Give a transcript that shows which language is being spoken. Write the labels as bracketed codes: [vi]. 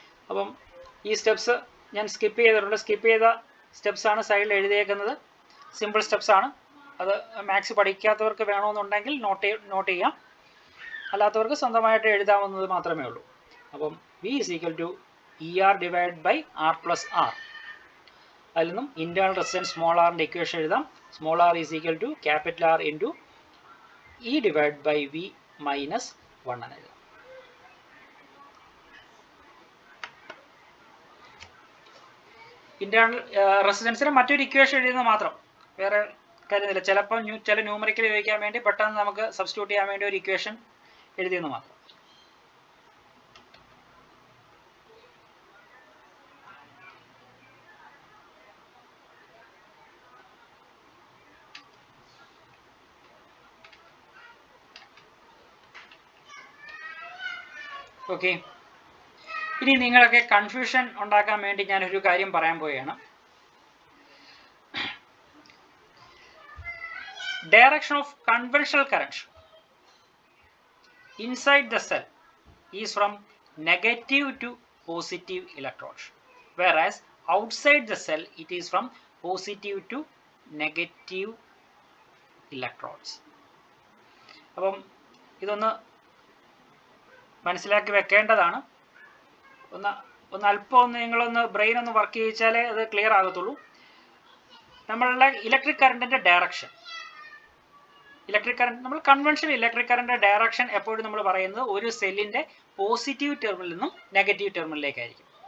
[ml] അപ്പം ഈ സ്റ്റെപ്സ് ഞാൻ സ്കിപ്പ് ചെയ്തിട്ടുണ്ട്. സ്കിപ്പ് ചെയ്ത സ്റ്റെപ്സ് ആണ് സൈഡിൽ എഴുതിയേക്കുന്നത്. സിമ്പിൾ സ്റ്റെപ്സ് ആണ്. അത് മാത്സ് പഠിക്കാത്തവർക്ക് വേണമെന്നുണ്ടെങ്കിൽ നോട്ട് ചെയ്യാം. അല്ലാത്തവർക്ക് സ്വന്തമായിട്ട് എഴുതാവുന്നത് മാത്രമേ ഉള്ളൂ. അപ്പം [en] V is equal to ER divided by R plus R. [ml] അതിൽ നിന്നും ഇന്റേണൽ റെസിസ്റ്റൻസ് സ്മോൾ ആറിൻ്റെ ഇക്വേഷൻ എഴുതാം. [en] small R is equal to capital R into E divided by V minus 1 [ml] എന്ന് എഴുതാം. ഇന്റേണൽ റെസിസ്റ്റൻസിന് മറ്റൊരു ഇക്വേഷൻ എഴുതുന്നത് മാത്രം, വേറെ കാര്യമില്ല. ചിലപ്പോൾ ചില ന്യൂമറിക്കൽ ഉപയോഗിക്കാൻ വേണ്ടി പെട്ടെന്ന് നമുക്ക് സബ്സ്റ്റിറ്റ്യൂട്ട് ചെയ്യാൻ വേണ്ടി ഒരു ഇക്വേഷൻ എഴുതിയെന്ന് മാത്രം. ഓക്കെ, ഇനി നിങ്ങളൊക്കെ കൺഫ്യൂഷൻ ഉണ്ടാക്കാൻ വേണ്ടി ഞാനൊരു കാര്യം പറയാൻ പോവുകയാണ്. [en] Direction of conventional current inside the cell is from negative to positive electrodes, whereas outside the cell it is from positive to negative electrodes. [ml] അപ്പം ഇതൊന്ന് മനസ്സിലാക്കി വെക്കേണ്ടതാണ്. അല്പം നിങ്ങളൊന്ന് ബ്രെയിൻ ഒന്ന് വർക്ക് ചെയ്യിച്ചാലേ അത് ക്ലിയർ ആകത്തുള്ളൂ. നമ്മളുടെ ഇലക്ട്രിക് കറണ്ടിന്റെ ഡയറക്ഷൻ, നമ്മൾ കൺവെൻഷണൽ ഇലക്ട്രിക് കറണ്ടിന്റെ ഡയറക്ഷൻ എപ്പോഴും നമ്മൾ പറയുന്നത് ഒരു സെല്ലിന്റെ പോസിറ്റീവ് ടെർമിനലിൽ നിന്നും നെഗറ്റീവ് ടെർമിനലിലേക്കായിരിക്കും.